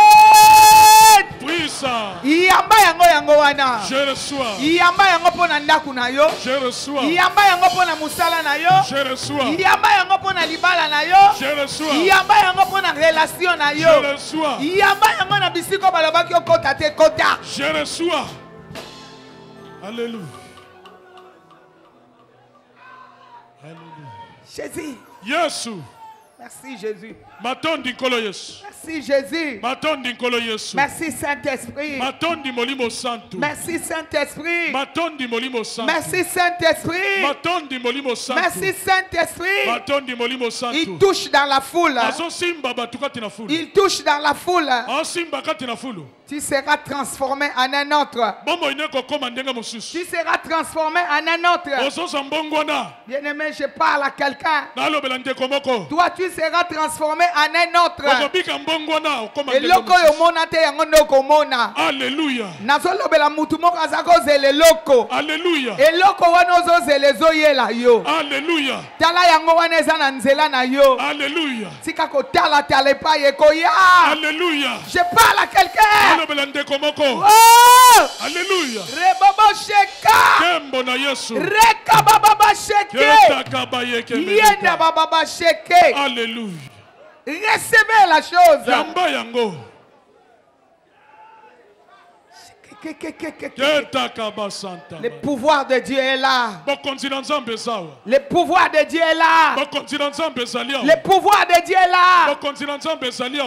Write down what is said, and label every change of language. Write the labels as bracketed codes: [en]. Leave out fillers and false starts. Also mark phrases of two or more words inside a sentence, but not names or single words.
[fr] Puissance. [ln] Iyamba yango yango wana. [fr] Je reçois. [ln] Iyamba yango pona ndaku na yo. [fr] Je reçois. [ln] Iyamba yango pona musala na yo. [fr] Je reçois. [ln] Iyamba yango pona libala na yo. [fr] Je reçois. [ln] Iyamba yango pona relation na yo. [fr] Je reçois. [ln] Iyamba yango na bisiko balobaki okota te kota. [fr] Je reçois. Alléluia. Alléluia. Jésus. [ln] Yesu. [fr] Merci Jésus. [ln] Matondi nkolo Yesu. [fr] Merci Jésus. [ln] Matondi nkolo Yesu. [fr] Merci Saint-Esprit. [ln] Matondi molimo santo. [fr] Merci Saint-Esprit. [ln] Matondi molimo santo. [fr] Merci Saint-Esprit. [ln] Matondi molimo santo. [fr] Merci Saint-Esprit. [ln] Matondi molimo santo. [fr] Il touche dans la foule. [ln] Azosimba batu kati na fulu. [fr] Il touche dans la foule. [ln] Azosimba kati na fulu. [fr] Tu seras transformé en un autre. Tu seras transformé en un autre. Bien-aimé, je parle à quelqu'un. Toi, tu seras transformé en un autre. Alléluia. Alléluia. Alléluia. Alléluia. Je parle à quelqu'un. Oh! Alléluia. Rebobo sheka. [ln] Kembo na Yesu. Reka baba sheke. Ketaka bayeke Yenda baba sheke. [fr] Alléluia. Recevez la chose. [ln] Yamba yango. [fr] Le pouvoir de Dieu est là. Le pouvoir de Dieu est là. Le pouvoir de Dieu est là.